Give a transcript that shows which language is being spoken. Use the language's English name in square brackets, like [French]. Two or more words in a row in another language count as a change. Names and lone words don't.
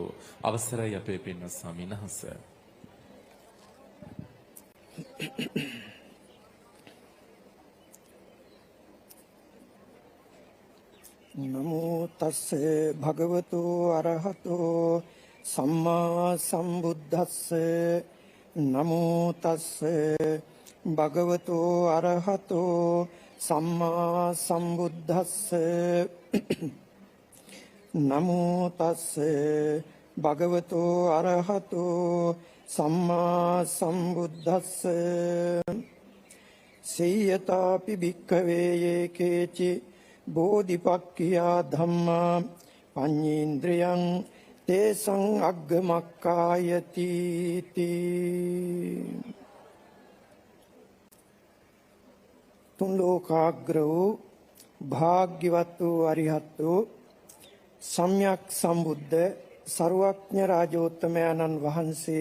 [Sinhala] අවසරයි අපේ පින්වත් ස්වාමීන් වහන්සේ. [Pali] නමෝ තස්සේ භගවතු අරහතෝ සම්මා සම්බුද්දස්සේ නමෝ තස්සේ භගවතු අරහතෝ සම්මා සම්බුද්දස්සේ නමෝ තස්සේ භගවතු අරහතෝ සම්මා සම්බුද්දස්සේ සේයතාපි භික්ඛවේ යේකේචි බෝධිපක්ඛියා ධම්මා පඤ්ඤේන්ද්‍රයං තේසං අග්ගමක්ඛායති තී. [Sinhala] තුන් ලෝකාග්‍රෝ භාග්‍යවත් වූ අරිහතෝ සම්්‍යක් සම්බුද්ධ සර්වඥ රාජෝත්තමයන්න් වහන්සේ